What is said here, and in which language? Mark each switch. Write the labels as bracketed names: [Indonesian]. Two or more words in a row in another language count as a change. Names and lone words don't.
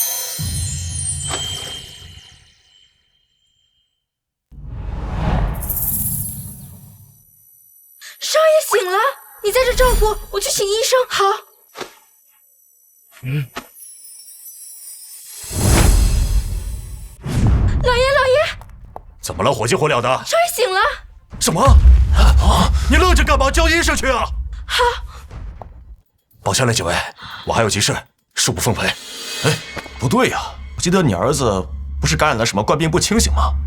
[Chinese] 少爺醒了，你在這照顧，我去請醫生。好。老爺，怎麼了？火急火燎的。少爺醒了。什麼？你愣着幹嘛？叫醫生去啊！好。保下來幾位，我還有急事，恕不奉陪。哎，不對呀，我記得你兒子不是感染了什麼冠病不清醒嗎？